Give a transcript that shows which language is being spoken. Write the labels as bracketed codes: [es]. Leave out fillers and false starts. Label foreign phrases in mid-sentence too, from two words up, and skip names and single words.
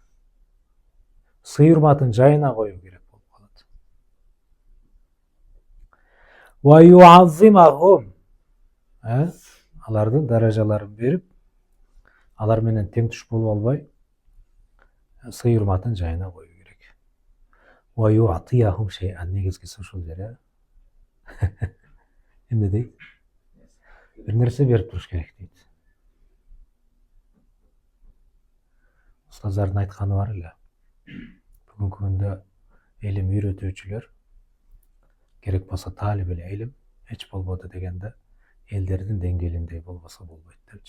[ky] Сый урматын жайына коюу керек болуп калат. [ar] ويعظمهم, [ky] алардын даражаларын берип, алар менен тең туш болуп албай, сый урматын жайына коюу керек. [ar] ويعطيهم شيئا, [ky] негизгиси ушул жер. Эмне дейт? Бир нерсе берип туруш керек дейт. Устаздардын айтканы бар эле. Бүгүнкү күндө илим үйрөтүүчүлөр керек болсо талип эле илим эч болбоду дегенде элдердин деңгээлиндей болбосо болбойт депчи.